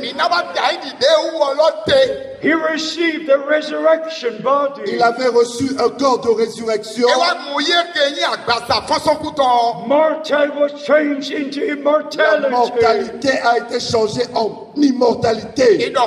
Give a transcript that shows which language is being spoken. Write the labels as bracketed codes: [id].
[en] He received a resurrection body. [fr] Il avait reçu un corps de résurrection. [en] Mortal was changed into immortality. [fr] La mortalité a été changée en immortalité.